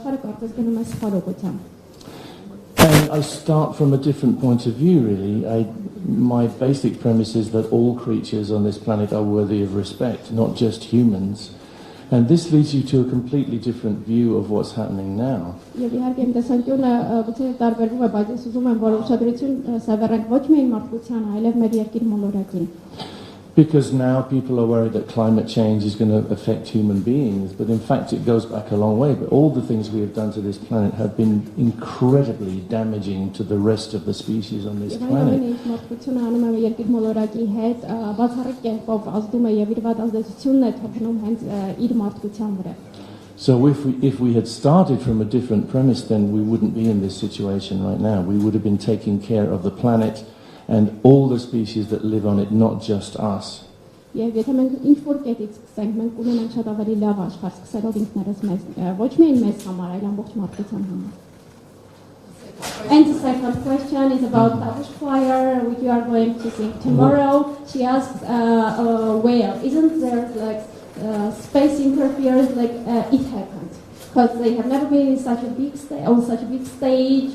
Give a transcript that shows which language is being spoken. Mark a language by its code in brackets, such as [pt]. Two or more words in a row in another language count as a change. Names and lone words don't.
[en] And I start from a different point of view, really. my basic premise is that all creatures on this planet are worthy of respect, not just humans. And this leads you to a completely different view of what's happening now. [hy] Եվ իհարկե իմ տեսանկյունը գուցե տարբերվում է, բայց ես ուզում եմ, որ ուշադրություն սավեռենք ոչ միայն մարդկությանը, այլև մեր երկիր մոլորակին։ [en] Because now people are worried that climate change is going to affect human beings, but in fact it goes back a long way. But all the things we have done to this planet have been incredibly damaging to the rest of the species on this planet. So if we had started from a different premise, then we wouldn't be in this situation right now. We would have been taking care of the planet and all the species that live on it, not just us. [hy] Եվ եթե մենք ինչ-որ կետից սկսենք, մենք ունենանք շատ ավելի լավ աշխարհ, սկսելով ինքներս մեզ, ոչ միայն մեզ համար, այլ ամբողջ մարդկության համար. [en] And the second question is about Tavish choir, which you are going to sing tomorrow. She asks, well, isn't there like space interference like it happened? Because they have never been in such a big on such a big stage.